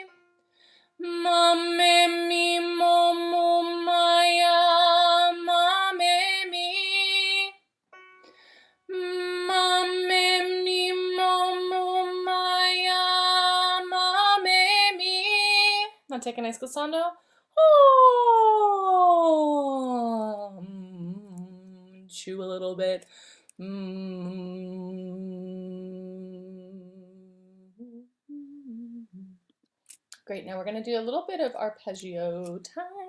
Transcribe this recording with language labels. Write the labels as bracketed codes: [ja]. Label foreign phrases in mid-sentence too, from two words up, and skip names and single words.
[en] Ma me mi mo mu maya ma me mi. Ma me mi mo mu maya ma me mi. Now take a nice glissando. Oh. Chew a little bit. Great, now we're going to do a little bit of arpeggio time.